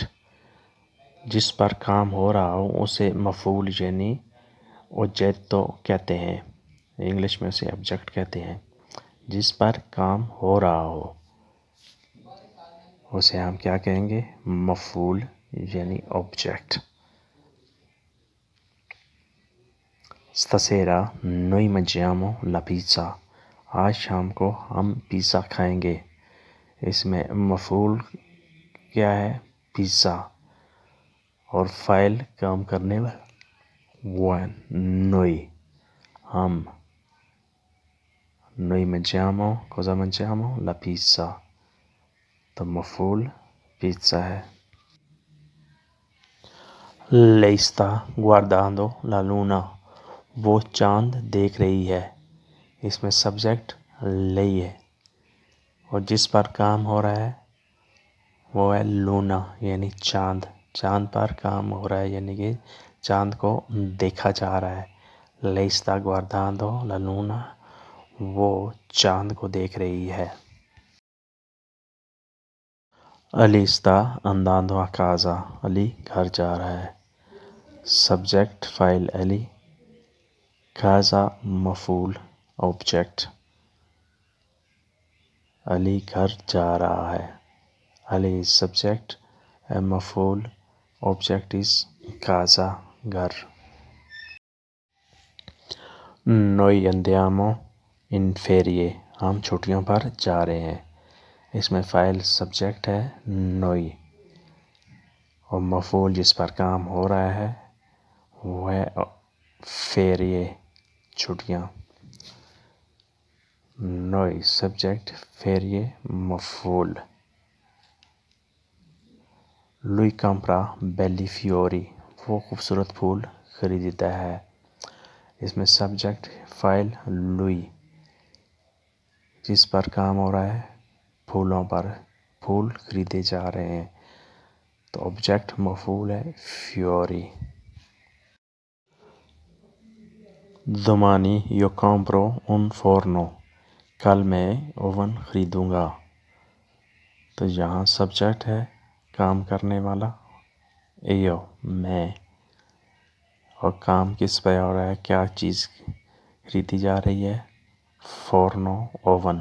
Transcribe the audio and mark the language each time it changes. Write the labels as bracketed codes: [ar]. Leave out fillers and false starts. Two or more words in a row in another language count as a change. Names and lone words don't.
[ur] جس پر کام ہو رہا ہو اسے مفعول یعنی اوجیتو کہتے ہیں۔ انگلش میں اسے آبجیکٹ کہتے ہیں۔ جس پر کام ہو رہا ہو اسے ہم کیا کہیں گے؟ مفعول یعنی آبجیکٹ۔ [it] stasera noi mangiamo la pizza، [ur] آج شام کو ہم پیزا کھائیں گے۔ اس میں مفعول کیا ہے؟ پیزا، اور فاعل کام کرنے والا وہ ہے noi، ہم۔ [it] noi mangiamo cosa mangiamo؟ la pizza، [ur] تو مفعول پیزا ہے۔ [it] lei sta guardando la luna، [ur] وہ چاند دیکھ رہی ہے۔ اس میں سبجیکٹ lei ہے اور جس پر کام ہو رہا ہے وہ ہے لونا یعنی چاند۔ چاند پر کام ہو رہا ہے یعنی کہ چاند کو دیکھا جا رہا ہے۔ [it] lei sta guardando la luna، [ur] وہ چاند کو دیکھ رہی ہے. [es] علی está andando a casa. [ur] علی گھر جا رہا ہے. سبجیکٹ فاعل علی. casa مفعول آبجیکٹ. علی گھر جا رہا ہے. [en] علی is subject, مفعول, object is casa گھر. [it] Noi andiamo in ferie. [ur] ہم چھٹیوں پر جا رہے ہیں. اس میں فاعل سبجیکٹ ہے نوئی اور مفعول جس پر کام ہو رہا ہے وہ ہے فیریے چھٹیاں. نوئی سبجیکٹ فیریے مفعول. [it] lui compra belli fiori. [ur] وہ خوبصورت پھول خریدتا ہے. اس میں سبجیکٹ فاعل لوئی جس پر کام ہو رہا ہے پھولوں پر. پھول خریدے جا رہے ہیں تو آبجیکٹ مفعول ہے فیوری. [it] domani io compro un forno. [ur] کل میں اوون خریدوں گا. تو یہاں سبجیکٹ ہے کام کرنے والا ایو میں، اور کام کس پہ ہو رہا ہے، کیا چیز خریدی جا رہی ہے، فورنو اوون.